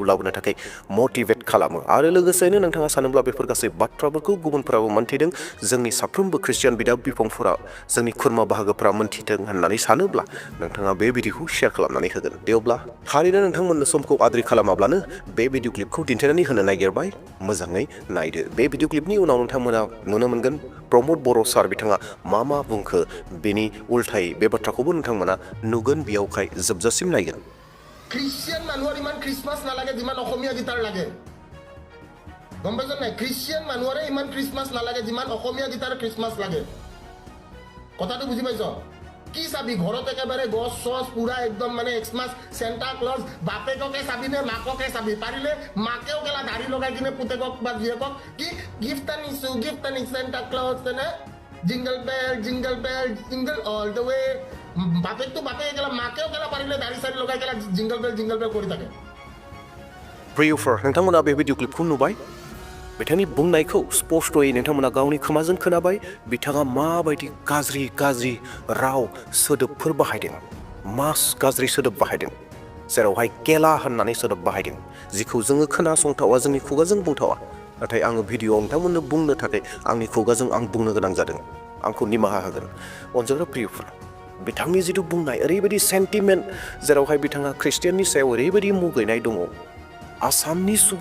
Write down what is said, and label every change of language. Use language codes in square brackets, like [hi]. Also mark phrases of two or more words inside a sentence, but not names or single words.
[brx] लाबोनो थाखाय मटिभेट खालामो आरो लोगोसेनो नोंथाङा सानोब्ला बेफोर गासै बाथ्राफोरखौ गुबुनफोराबो मोन्थिदों जोंनि साफ्रोमबो ख्रिस्टियान बिदा बिफंफोरा जोंनि खुरमा बाहागोफोरा मोन्थिथों होननानै सानोब्ला नोंथाङा बे भिडिअखौ शेयार खालामनानै होगोन देवब्ला थारैनो नोंथांमोननो समखौ आद्रि खालामाब्लानो बे भिडिअ क्लिपखौ दिन्थिनानै होनो नागिरबाय मोजाङै नायदो बे भिडिअ क्लिपनि उनाव नोंथांमोना नुनो मोनगोन प्रमद बर' सार बिथाङा मा बुंखो बेनि उल्थायै बे बाथ्राखौबो नोंथांमोना नुगोन बेयावहाय जोबजासिम नायगोन [as] খ্ৰীষ্টিয়ান মানুহৰ ইমান খ্ৰীষ্টমাছ নালাগে যিমান অসমীয়া গীতাৰ লাগে গম পাইছ নাই খ্ৰীষ্টিয়ান মানুহৰে ইমান খ্ৰীষ্টমাছ নালাগে যিমান অসমীয়া গীতাৰ খ্ৰীষ্টমাছ লাগে কথাটো বুজি পাইছ কি চাবি ঘৰত একেবাৰে গছ চছ পুৰা একদম মানে এক্সমাছ চেণ্টা ক্লজ বাপেককে চাবি নে মাককে চাবি পাৰিলে মাকেও গেলা দাড়ি লগাই কিনে পুতেকক বা জীয়েকক কি গিফ্ট আনিছো চেণ্টা ক্লজ নে [en] Jingle bell jingle all the way [as] বাপেক তো বাপে গেলা মাকেও গেলা পাৰিলে দাড়ি চাড়ি লগাই গেলা [en] Jingle bell [as] কৰি থাকে [brx] प्रियफोर नोंथांमोना बे भिडिअ क्लिपखौ नुबाय बिथांनि बुंनायखौ स्पष्टयै नोंथांमोना गावनि खोमाजों खोनाबाय बिथाङा माबायदि गाज्रि राव सोदोबफोर बाहायदों गाज्रि सोदोब बाहायदों जेरावहाय केला होननानै सोदोब बाहायदों जिखौ जोङो खोनासंथावा जोंनि खुगाजों बुंथावा नाथाय आङो भिडिअआव नोंथांमोननो बुंनो थाखाय आंनि खुगाजों आं बुंनो गोनां जादों आंखौ निमाहा होगोन अनजाग्रा प्रियफोर बिथांनि जिथु बुंनाय ओरैबायदि सेन्टिमेन्ट जेरावहाय बिथाङा ख्रिस्टियाननि सायाव ओरैबायदि मुगैनाय दङ आसामनि